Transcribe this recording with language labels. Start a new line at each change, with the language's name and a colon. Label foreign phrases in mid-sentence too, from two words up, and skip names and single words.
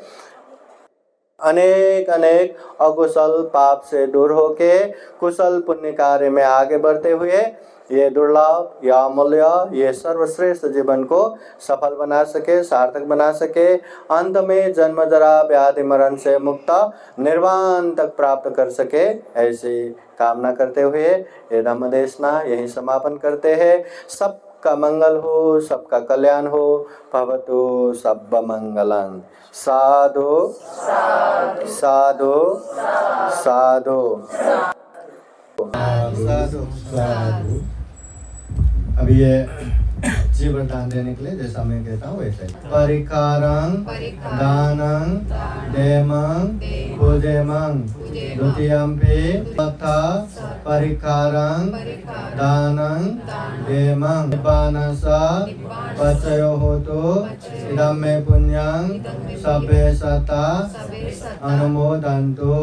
Hindi: अनेक अनेक अकुशल पाप से दूर होके कुशल पुण्य कार्य में आगे बढ़ते हुए ये दुर्लभ या अमूल्य ये सर्वश्रेष्ठ जीवन को सफल बना सके, सार्थक बना सके, अंत में जन्म जरा व्याधि मरण से मुक्त निर्वाण तक प्राप्त कर सके, ऐसी कामना करते हुए ये धम्म देशना यही समापन करते हैं। सबका मंगल हो, सबका कल्याण हो,
Pali: भवतु सब मंगलं। साधु साधु साधु साधु साधु।
Hindi: अभी ये जीवन दान देने के लिए जैसा मैं कहता हूँ वैसे ही।
Pali: परिकारं दानं देमं पूजेमं द्वितीयंपि तथा परिकारं दानं देमं निब्बानसा पचयो होतु इदं मे पुण्यं सभ्ये सता अनुमोदन्तु।